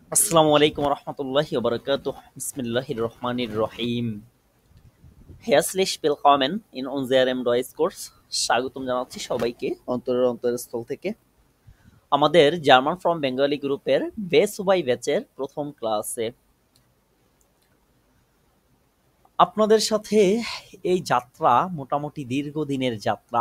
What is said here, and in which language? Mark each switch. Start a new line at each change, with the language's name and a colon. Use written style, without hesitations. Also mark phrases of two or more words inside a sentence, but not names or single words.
Arabic: السلام عليكم رحمة الله وبركاته بسم الله الرحمن الرحيم.
German: হেয়ারস্লিশ willkommen in unserem Deutschkurs।
Bangla: স্বাগতম জানাচ্ছি সবাইকে অন্তরের অন্তরস্থল থেকে আমাদের জার্মান ফ্রম বেঙ্গলি গ্রুপের বেস বাই ব্যাচের প্রথম ক্লাসে আপনাদের সাথে এই যাত্রা মোটামুটি দীর্ঘদিনের যাত্রা।